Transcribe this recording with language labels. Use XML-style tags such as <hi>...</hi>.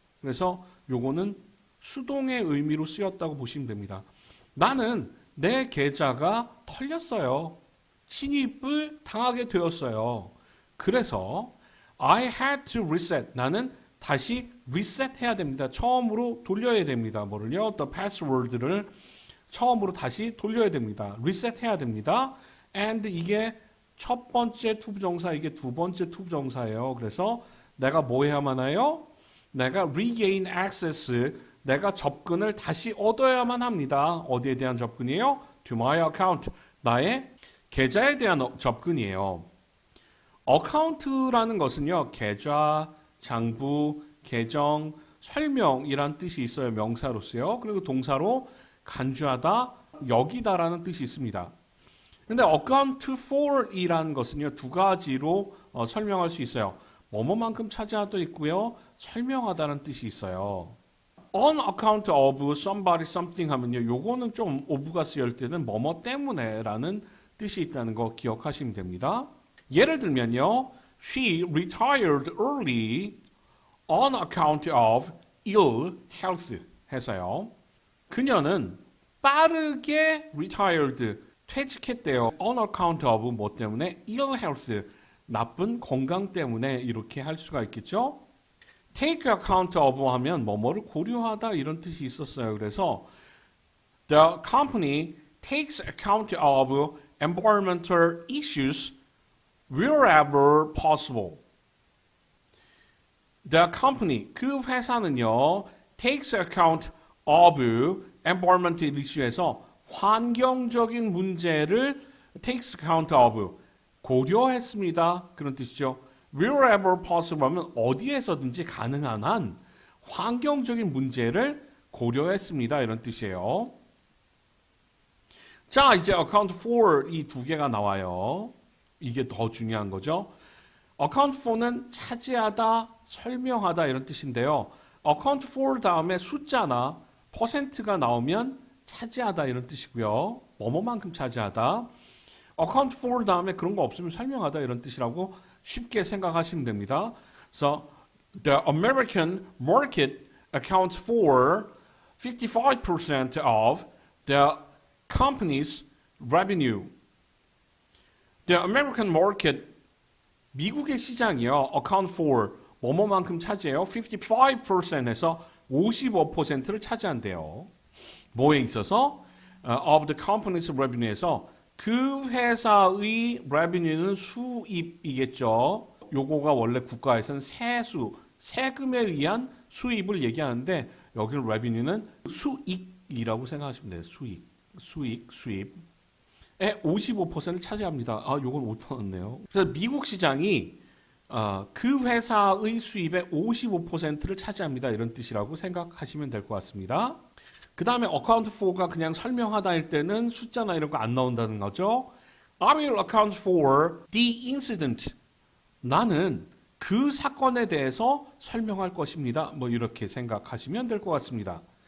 <ko>그래서 요거는 수동의 의미로 쓰였다고 보시면 됩니다. 나는 내 계좌가 털렸어요. 침입을 당하게 되었어요.</ko> <en>그래서 I had to reset.</en> <ko>나는 다시 리셋해야 됩니다. 처음으로 돌려야 됩니다. 뭐를요?</ko> <en>The password</en> <ko>를 처음으로 다시 돌려야 됩니다. 리셋해야 됩니다. And 이게 첫 번째 투부정사, 이게 두 번째 투부정사예요. 그래서 내가 뭐 해야만 해요? 내가</ko> <en>regain access,</en> <ko>내가 접근을 다시 얻어야만 합니다. 어디에 대한 접근이에요?</ko> <en>To my account,</en> <ko>나의 계좌에 대한 접근이에요. account라는 것은요, 계좌, 장부, 계정, 설명이란 뜻이 있어요. 명사로서요. 그리고 동사로 간주하다, 여기다라는 뜻이 있습니다. 근데 account for이라는 것은요, 두 가지로 설명할 수 있어요. 뭐뭐만큼 차지하도 있고요, 설명하다는 뜻이 있어요.</ko> <en>On account of somebody something</en> <ko>하면요, 요거는 좀 of가 쓰일 때는 뭐뭐 때문에라는 뜻이 있다는 거 기억하시면 됩니다. 예를 들면요,</ko> <en>she retired early on account of ill health 해서요.</en> <ko>그녀는 빠르게 retired, 퇴직했대요.</ko> <en>on account of</en> <ko>뭐 때문에?</ko> <en>ill health,</en> <ko>나쁜 건강 때문에 이렇게 할 수가 있겠죠.</ko> <en>take account of</en> <ko>하면 뭐뭐를 고려하다 이런 뜻이 있었어요.</ko> <en>그래서 the company takes account of environmental issues wherever possible. The company,</en> <ko>그 회사는요,</ko> <en>takes account of environmental issue에서</en> <ko>환경적인 문제를</ko> <en>takes account of,</en> <ko>고려했습니다. 그런 뜻이죠.</ko> <en>Wherever possible</en> <ko>하면 어디에서든지 가능한 한 환경적인 문제를 고려했습니다. 이런 뜻이에요. 자, 이제 account for 이 두 개가 나와요. 이게 더 중요한 거죠. account for는 차지하다, 설명하다 이런 뜻인데요. account for 다음에 숫자나 퍼센트가 나오면 차지하다 이런 뜻이고요. 뭐뭐만큼 차지하다. account for 다음에 그런 거 없으면 설명하다 이런 뜻이라고 쉽게 생각하시면 됩니다.</ko> <en>그래서 the American market accounts for 55% of the company's revenue. The American market,</en> <ko>미국의 시장이요,</ko> <en>account for</en> <ko>뭐뭐만큼 차지해요. 55%에서 55%를 차지한대요. 뭐에 있어서?</ko> <en>of the company's revenue에서</en> <ko>그 회사의</ko> <en>revenue는</en> <ko>수입이겠죠. 요거가 원래 국가에서는 세금에 의한 수입을 얘기하는데 여기는 revenue는 수익이라고 생각하시면 돼요. 수입. 55%를 차지합니다. 아, 요건 못 터졌네요. 그래서 미국 시장이 그 회사의 수입의 55%를 차지합니다. 이런 뜻이라고 생각하시면 될 것 같습니다. 그 다음에 account for가 그냥 설명하다일 때는 숫자나 이런 거 안 나온다는 거죠.</ko> <en>I will account for the incident.</en> <ko>나는 그 사건에 대해서 설명할 것입니다. 뭐 이렇게 생각하시면 될 것 같습니다.</ko>